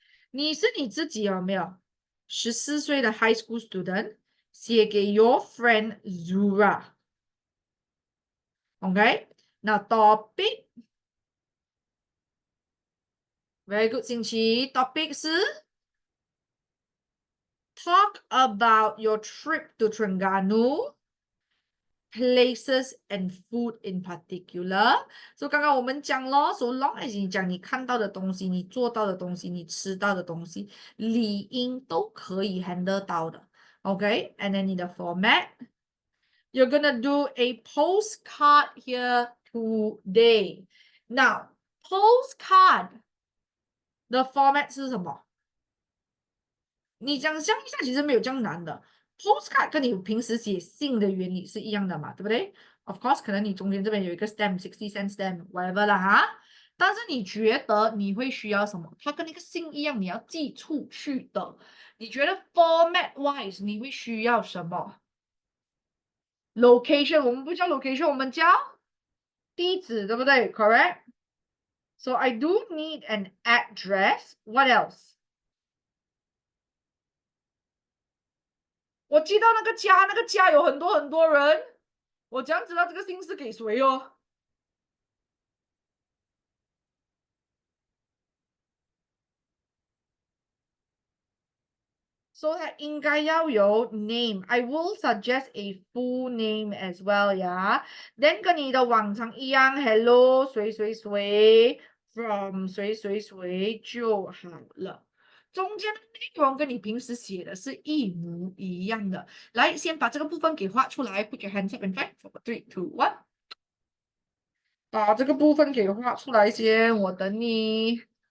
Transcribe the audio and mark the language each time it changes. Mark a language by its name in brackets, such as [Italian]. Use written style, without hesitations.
[Chinese] 你是你自己有没有？14岁的 [English] high school student [Chinese] 写给 [English] your friend [Chinese] Zura。OK，那 topic [English] very good， [Chinese] 星期 topic 是 [English] talk about your trip to Terengganu。 places and food in particular. [Chinese] So 刚刚我们讲咯 [English] so long as [Chinese] 你讲你看到的东西，你做到的东西，你吃到的东西，理应都可以 handle 到的。 [English] Okay, and then [Chinese] 你的 [English] format, you're gonna do a postcard here today. [Chinese] Now, postcard 的 format 是什么？你想象一下，其实没有这样难的。Postcard 跟你平时写信的原理是一样的嘛，对不对？ [English] Of course， [Chinese] 可能你中间这边有一个 stamp，60 cent stamp， [English] whatever [Chinese] 啦哈。但是你觉得你会需要什么？它跟那个信一样，你要寄出去的。你觉得 [English] format wise [Chinese] 你会需要什么？Location，我们不叫 location，我们叫地址，对不对？ [English] Correct。 So I do need an address. What else? [Chinese] 我寄到那个家，那个家有很多很多人，我怎样知道这个信是给谁哦？So 它应该要有 name. [English] I will suggest a full name as well, yeah. [Chinese] Then 跟你的往常一样，Hello 谁谁谁 from 谁谁谁就好了。中间的内容跟你平时写的是一模一样的。来，先把这个部分给画出来。 [English] Put your hands up and fight. 3, 2, 1。 [Chinese] 把这个部分给画出来先，我等你。